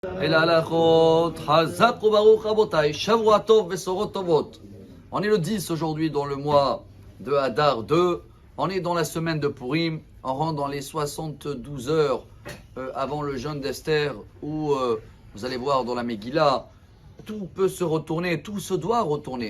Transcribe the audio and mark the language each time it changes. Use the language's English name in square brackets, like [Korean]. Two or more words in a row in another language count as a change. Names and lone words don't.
[Hebrew] אל הלכות חזק וברוך רבותי שבוע טוב ובשורות טובות. [French] On est le 10 aujourd'hui dans le mois de Hadar 2. On est dans la semaine de Purim. On rentre dans les 72 heures avant le jeûne d'Esther où vous allez voir dans la Megillah, tout peut se retourner, tout se doit retourner.